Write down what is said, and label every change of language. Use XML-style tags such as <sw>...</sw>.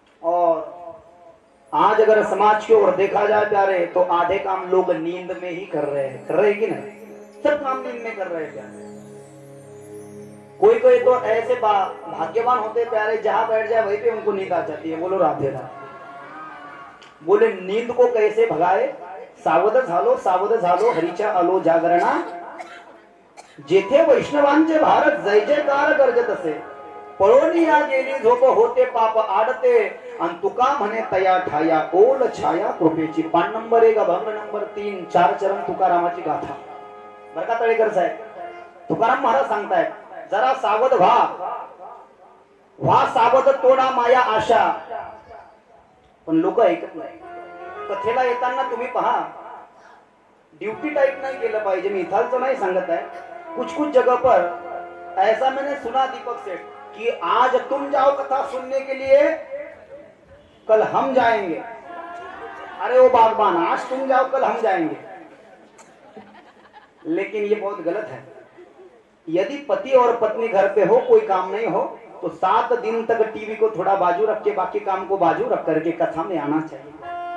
<hi>और आज अगर समाज की ओर देखा जाए प्यारे तो आधे काम लोग नींद में ही कर रहे हैं। कर रहे हैं कि नहीं? सब काम नींद में कर रहे हैं प्यारे। कोई कोई तो ऐसे भाग्यवान होते प्यारे, जहां बैठ जाए वहीं पे उनको नींद आ जाती है। बोलो राधे राधे। बोले नींद को कैसे भगाए?</hi> <mr>सावध झालो हरीच्या आलो जागरणा, जेथे वैष्णवांचे भारत जय जयकार गर्जत असे, पळून या गेली झोप होते पाप आडते, आणि तुका म्हणे तया ठाया ओल छाया कृपेची। पान नंबर 1 अभंग नंबर 3 4 चरण तुकारामाची गाथा। बरं का तळेकर साहेब, तुकाराम महाराज सांगतायत जरा सावध व्हा सावध तोडा माया आशा। पण लोक ऐकत नाही। कथेला येताना तुम्ही पहा, ड्यूटी टाइप नहीं केलं पाहिजे। मी इथालचं नाही सांगत</mr> <hi>है, कुछ कुछ जगह पर ऐसा मैंने सुना दीपक सेठ कि आज तुम जाओ कथा सुनने के लिए, कल हम जाएंगे। अरे वो बागबान, आज तुम जाओ कल हम जाएंगे। लेकिन ये बहुत गलत है। यदि पति और पत्नी घर पे हो, कोई काम नहीं हो, तो 7 दिन तक टीवी को थोड़ा बाजू रख के बाकी काम को बाजू रख करके कथा में आना चाहिए।</hi>